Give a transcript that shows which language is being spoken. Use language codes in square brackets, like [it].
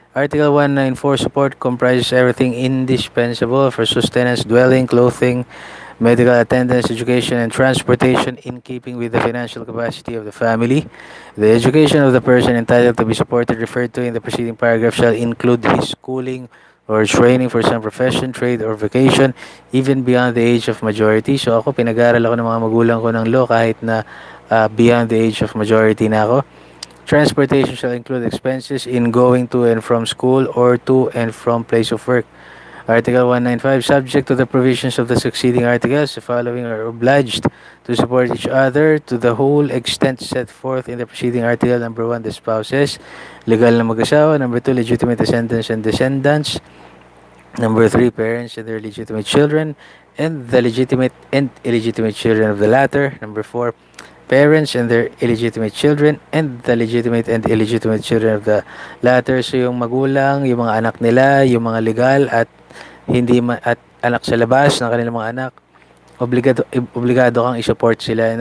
[en] Article 194, support comprises everything indispensable for sustenance, dwelling, clothing, medical attendance, education, and transportation in keeping with the financial capacity of the family. The education of the person entitled to be supported referred to in the preceding paragraph shall include his schooling or training for some profession, trade, or vocation, even beyond the age of majority. [tl] So ako, pinag-aaral ako ng mga magulang ko ng law kahit na [en] beyond the age of majority [tl] na ako. [en] Transportation shall include expenses in going to and from school or to and from place of work. Article 195, subject to the provisions of the succeeding articles, the following are obliged to support each other to the whole extent set forth in the preceding article. Number 1, the spouses, [tl] legal na mag-asawa. [en] Number 2, legitimate descendants and descendants. Number 3, parents and their legitimate children, and the legitimate and illegitimate children of the latter. Number 4, parents and their illegitimate children and the legitimate and illegitimate children of the latter. [tl] So yung magulang, yung mga anak nila, yung mga legal at at anak sa labas ng kanilang mga anak, obligado kang i-support sila.